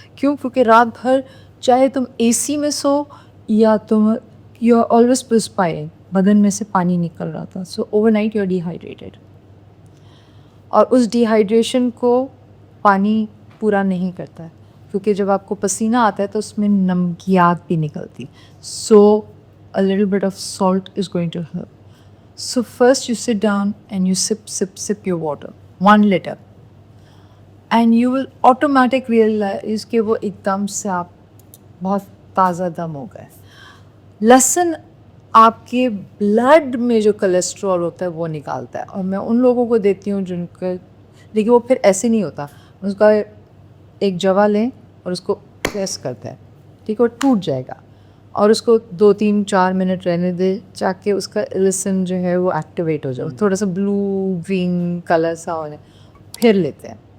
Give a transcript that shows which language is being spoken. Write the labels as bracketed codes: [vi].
[ur] کیوں؟ کیونکہ رات بھر چاہے تم اے سی میں سو یا تم [en] you are always perspiring, [ur] بدن میں سے پانی نکل رہا تھا, [en] So overnight you are dehydrated. [ur] اور اس ڈی ہائیڈریشن کو پانی پورا نہیں کرتا ہے کیونکہ جب آپ کو پسینہ آتا ہے تو اس میں نمکیات بھی نکلتی. [en] So a little bit of salt is going to help. So first you sit down and you sip your water, 1 liter. And you will automatically realize [ur] کہ وہ ایک دم سے آپ بہت تازہ دم ہو گئے. لہسن آپ کے بلڈ میں جو کولیسٹرول ہوتا ہے وہ نکالتا ہے, اور میں ان لوگوں کو دیتی ہوں جن کا, لیکن وہ پھر ایسے نہیں ہوتا, اس کا ایک جوا لیں اور اس کو پریس کرتا ہے, ٹھیک ہے, وہ ٹوٹ جائے گا, اور اس کو 2-3-4 منٹ رہنے دے تاکہ اس کا لسن جو ہے وہ ایکٹیویٹ ہو جائے, تھوڑا سا بلو گرین کلر سا ہو جائے, پھر لیتے ہیں.